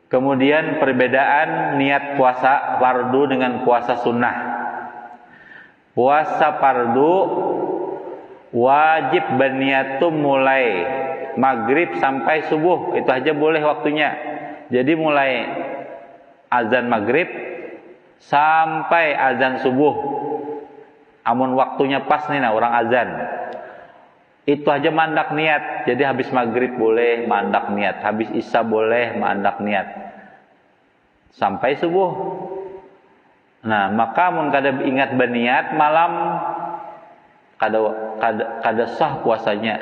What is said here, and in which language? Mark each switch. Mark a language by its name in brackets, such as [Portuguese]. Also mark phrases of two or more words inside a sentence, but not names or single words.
[Indonesian] Kemudian perbedaan niat puasa fardu dengan puasa sunnah. [Banjar] Puasa fardu wajib berniat tuh mulai maghrib sampai subuh, itu aja boleh waktunya. Jadi mulai azan maghrib sampai azan subuh. Amun waktunya pas nih orang azan. Itu aja mandak niat. Jadi habis maghrib boleh mandak niat, habis isya boleh mandak niat. Sampai subuh. Nah, maka mun kada ingat berniat malam kada sah puasanya.